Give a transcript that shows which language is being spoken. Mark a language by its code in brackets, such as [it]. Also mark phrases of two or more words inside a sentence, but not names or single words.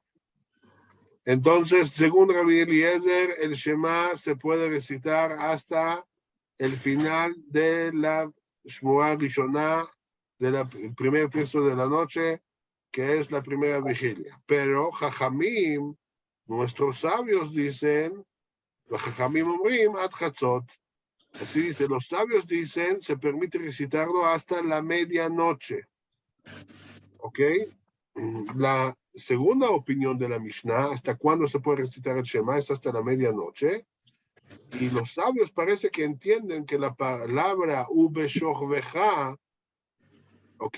[es] Entonces, según Rabbi Eliezer, el Shema se puede recitar hasta el final de la [he] אשמורה ראשונה, [es] del primer tercio de la noche, que es la primera vigilia. Pero Jajamim, nuestros sabios dicen, los [he] חכמים אומרים עד חצות. [es] Así dice, los sabios dicen, se permite recitarlo hasta la medianoche. ¿Ok? La segunda opinión de la Mishnah, hasta cuándo se puede recitar el Shema, es hasta la medianoche. Y los sabios parece que entienden que la palabra [he] ובשכבך, [es] ¿ok?